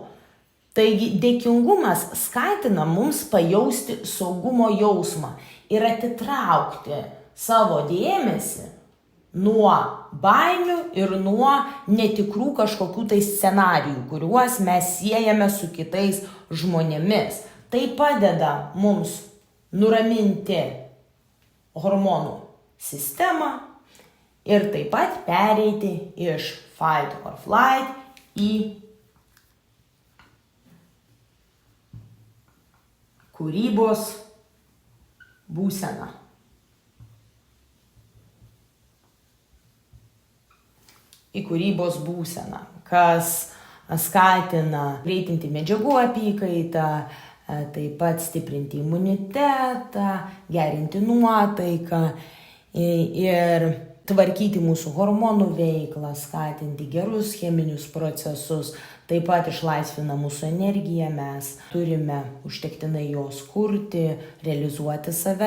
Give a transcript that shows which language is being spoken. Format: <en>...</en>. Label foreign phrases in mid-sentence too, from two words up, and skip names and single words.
<lt>Taigi dėkingumas skatina mums pajausti saugumo jausmą ir atitraukti savo dėmesį nuo baimių ir nuo netikrų kažkokių tai scenarijų, kuriuos mes siejame su kitais žmonėmis. Tai padeda mums nuraminti hormonų sistemą ir taip pat pereiti iš</lt> <en>fight or flight</en> <lt>į kūrybos būseną. Į kūrybos būseną, kas skatina greitinti medžiagų apykaitą, taip pat stiprinti imunitetą, gerinti nuotaiką ir tvarkyti mūsų hormonų veiklą, skatinti gerus cheminius procesus, taip pat išlaisvina mūsų energiją, mes turime užtektinai jos kurti, realizuoti save.</lt>